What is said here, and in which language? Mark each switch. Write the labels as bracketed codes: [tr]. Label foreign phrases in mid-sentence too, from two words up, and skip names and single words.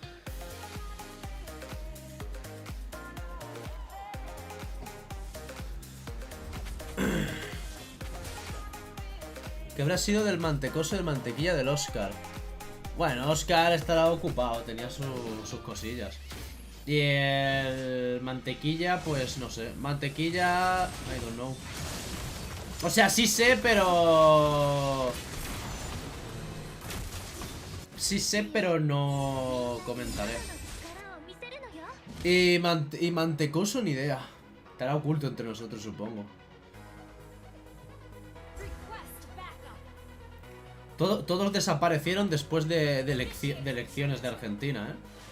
[es] Que habrá sido del mantecoso del mantequilla del Oscar. Bueno, Oscar estará ocupado, tenía sus cosillas. Y el mantequilla, pues no sé. Mantequilla, [en] I don't know. [es] O sea, sí sé, pero... Sí sé, pero no comentaré. Y mantecoso, ni idea. Estará oculto entre nosotros, supongo. [en] Request backup. [es] Todos desaparecieron después de elecciones de Argentina, ¿eh?